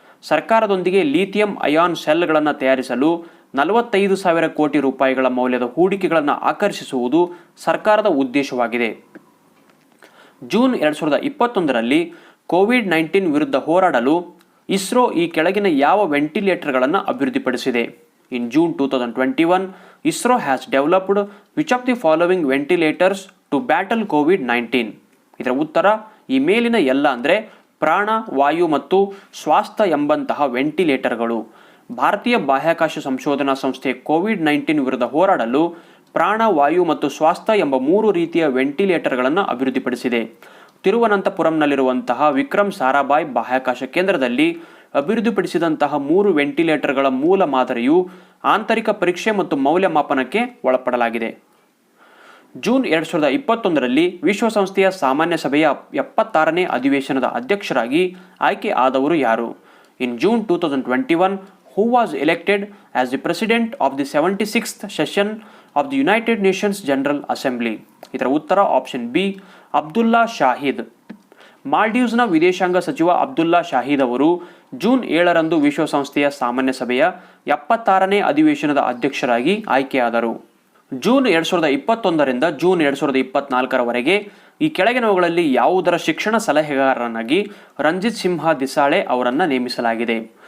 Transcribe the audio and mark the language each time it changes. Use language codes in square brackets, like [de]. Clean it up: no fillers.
[kn] ಸರ್ಕಾರದೊಂದಿಗೆ lithium ion ಸೆಲ್ಗಳನ್ನು ತಯಾರಿಸಲು 45,000 ಕೋಟಿ ರೂಪಾಯಿಗಳ ಮೌಲ್ಯದ ಹೂಡಿಕೆಗಳನ್ನು ಆಕರ್ಷಿಸುವುದು ಸರ್ಕಾರದ ಉದ್ದೇಶವಾಗಿದೆ. ಜೂನ್ 2021ರಲ್ಲಿ ಕೋವಿಡ್-19 ವಿರುದ್ಧ ಹೋರಾಡಲು ಇಸ್ರೋ ಈ ಕೆಳಗಿನ ಯಾವ ವೆಂಟಿಲೇಟರ್ಗಳನ್ನು ಅಭಿವೃದ್ಧಿಪಡಿಸಿದೆ? [en] In June 2021, ISRO has developed which of the following ventilators to battle COVID-19? [kn] ಇದರ ಉತ್ತರ ಈ ಮೇಲಿನ ಎಲ್ಲ ಅಂದರೆ ಪ್ರಾಣ, ವಾಯು ಮತ್ತು ಸ್ವಾಸ್ಥ್ಯ ಎಂಬಂತಹ ವೆಂಟಿಲೇಟರ್ಗಳು. ಭಾರತೀಯ ಬಾಹ್ಯಾಕಾಶ ಸಂಶೋಧನಾ ಸಂಸ್ಥೆ ಕೋವಿಡ್-19 ವಿರುದ್ಧ ಹೋರಾಡಲು ಪ್ರಾಣ, ವಾಯು ಮತ್ತು ಸ್ವಾಸ್ಥ್ಯ ಎಂಬ 3 ರೀತಿಯ ವೆಂಟಿಲೇಟರ್ಗಳನ್ನು ಅಭಿವೃದ್ಧಿಪಡಿಸಿದೆ. ತಿರುವನಂತಪುರಂನಲ್ಲಿರುವಂತಹ ವಿಕ್ರಮ್ ಸಾರಾಭಾಯ್ ಬಾಹ್ಯಾಕಾಶ ಕೇಂದ್ರದಲ್ಲಿ ಅಭಿವೃದ್ಧಿಪಡಿಸಿದಂತಹ 3 ವೆಂಟಿಲೇಟರ್ಗಳ ಮೂಲ ಮಾದರಿಯು ಆಂತರಿಕ ಪರೀಕ್ಷೆ ಮತ್ತು ಮೌಲ್ಯಮಾಪನಕ್ಕೆ ಒಳಪಡಲಾಗಿದೆ. ಜೂನ್ 2021ರಲ್ಲಿ ವಿಶ್ವಸಂಸ್ಥೆಯ ಸಾಮಾನ್ಯ ಸಭೆಯ 76ನೇ ಅಧಿವೇಶನದ ಅಧ್ಯಕ್ಷರಾಗಿ ಆಯ್ಕೆ ಆದವರು ಯಾರು? [en] In June 2021, who was elected as the president of the 76th session of the United Nations General Assembly? [kn] ಇದರ ಉತ್ತರ ಆಪ್ಷನ್ ಬಿ, ಅಬ್ದುಲ್ಲಾ ಶಾಹಿದ್. ಮಾಲ್ಡೀವ್ಸ್ನ ವಿದೇಶಾಂಗ ಸಚಿವ ಅಬ್ದುಲ್ಲಾ ಶಾಹಿದ್ ಅವರು ಜೂನ್ 7ರಂದು ವಿಶ್ವಸಂಸ್ಥೆಯ ಸಾಮಾನ್ಯ ಸಭೆಯ 76ನೇ ಅಧಿವೇಶನದ ಅಧ್ಯಕ್ಷರಾಗಿ ಆಯ್ಕೆಯಾದರು. ಜೂನ್ 2021ರಿಂದ ಜೂನ್ 2024ರವರೆಗೆ ಈ ಕೆಳಗಿನವುಗಳಲ್ಲಿ ಯಾವುದರ ಶಿಕ್ಷಣ ಸಲಹೆಗಾರನಾಗಿ ರಂಜಿತ್ ಸಿಂಹ ದಿಸಾಳೆ ಅವರನ್ನು ನೇಮಿಸಲಾಗಿದೆ?